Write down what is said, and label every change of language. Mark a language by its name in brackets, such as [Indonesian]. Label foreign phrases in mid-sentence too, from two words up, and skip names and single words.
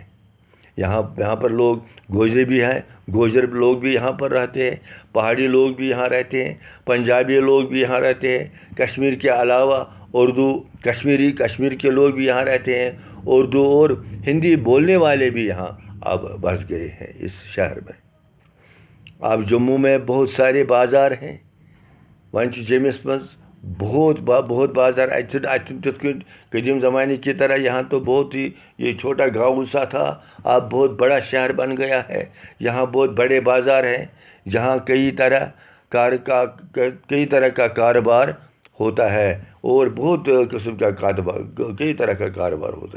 [Urdu] یہاں پر لوگ گوجری بھی ہیں, گوجر لوگ بھی یہاں پر رہتے ہیں, پہاڑی لوگ بھی یہاں رہتے ہیں, پنجابی لوگ بھی یہاں رہتے ہیں. کشمیر کے علاوہ اردو, کشمیر کے لوگ بھی یہاں رہتے ہیں. اردو اور ہندی بولنے والے بھی یہاں اب بس گئے ہیں اس شہر میں. اب جموں میں بہت سارے بازار ہیں. [Kashmiri] وۄنۍ چھِ جیٚمِس منٛز بہت بازار. تِتھ کٔنۍ [Urdu] قدیم زمانے کی طرح یہاں تو بہت ہی یہ چھوٹا گاؤں سا تھا, اب بہت بڑا شہر بن گیا ہے. یہاں بہت بڑے بازار ہیں جہاں کئی طرح کا کاروبار ہوتا ہے اور بہت قسم کا کاروبار، کئی طرح کا کاروبار ہوتا ہے.